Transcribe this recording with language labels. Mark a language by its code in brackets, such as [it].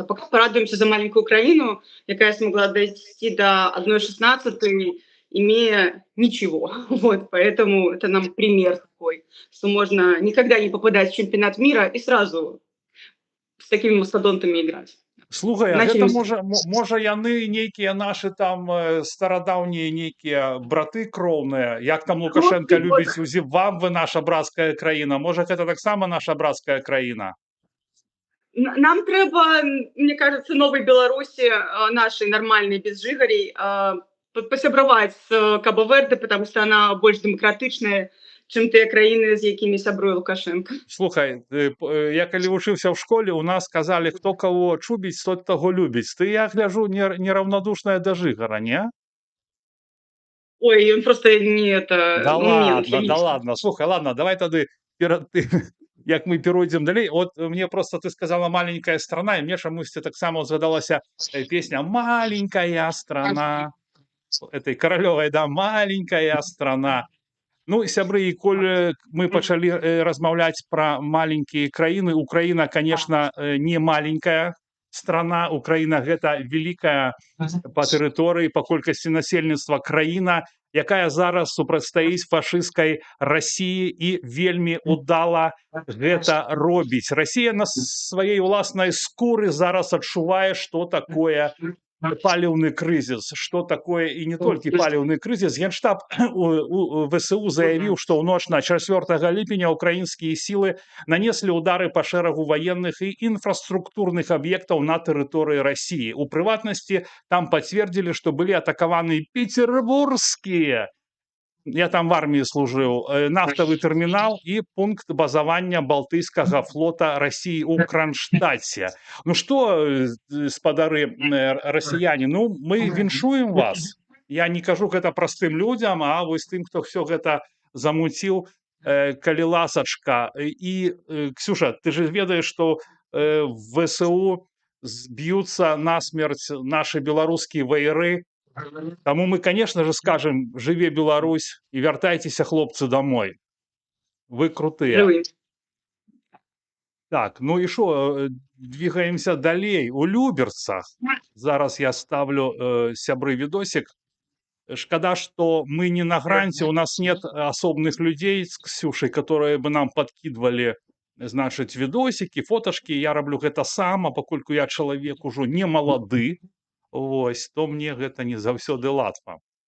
[ru] А пока порадуемся за маленькую Украину, якая смогла дойти до 1,16, имея ничего. Вот. Поэтому это нам пример такой, что можно никогда не попадать в чемпионат мира и сразу с такими мастодонтами играть. [be] Слухай, а [ru] Начали [be] гэта с- можа яны нейкія нашы там старадаўнія нейкія браты кроўныя, як там Лукашенко [ru] Вот. [be] любіць у Зімбабве наша брацкая краіна, можа гэта таксама наша брацкая краіна. Нам трэба, [ru] мне кажется, [be] новой Беларуси, нашей нормальной, без жыгарей, посябраваць з Кабо-Верде, потому что она больш дэмакратычная, чым тыя краіны, з якімі сябруе Лукашенко. Слухай, я калі вучыўся ў школе, у нас казалі, хто каго чубіць, тот таго любіць. Ты, я гляжу, нераўнадушная да жыгара, не? [ru] Ой, он просто не это, Да он мент, [be] ладно, да ладно. Слухай, ладно, давай тады як мы перайдзем далей. От мне просто ты сказала маленькая страна, і мне чамусьці таксама згадалася песня «Маленькая страна» этой Каралёвай, да, «Маленькая страна». Ну, сябры, і коль мы пачалі размаўляць пра маленькія краіны, Украіна, конечно, не маленькая страна, Украіна гэта великая па тэрыторыі, па колькасці насельніцтва краіна, якая зараз супрацьстаіць фашысцкай Расіі і вельмі удала гэта робіць. Расія на сваёй уласнай скуры зараз адчувае, што такое паліўны крызіс, што такое і не толькі паліўны крызіс. Генштаб у ВСУ заявіў, што ў ноч на 4 ліпеня украінскія сілы нанеслі удары па шэрагу ваенных і інфраструктурных аб'ектаў на тэрыторыі Расіі. У прыватнасці там пацвердзілі, што былі атакаваны петербургскія, [uk] я там в армії служив, нафтовий термінал і пункт базування Балтійського флота Росії у Кронштадті. Ну що, спадари росіяни, ну ми віншуємо вас. [be] Я не кажу гэта простым людям, а вось тым, хто все гэта замуціў, калі ласачка. І, Ксюша, ты же ведаеш, што в ВСУ зб'юцца насмерць наши беларускія ваяры. Таму мы, конечно же, скажем: «Жыве Беларусь» и «Вяртайцеся, хлопцы, домой». Вы крутые. [ru] Живые. Так, ну и что, двигаемся далей. У Люберцах. [be] Зараз я ставлю сябры видосик. [ru] Шкада, что мы не на гранте, у нас нет особных людей с Ксюшей, которые бы нам подкидывали, значит, видосики, фотошки. [be] Я роблю гэта сам, а пакольку я чалавек ужо не малады, вось, то мне гэта не заўсёды латва.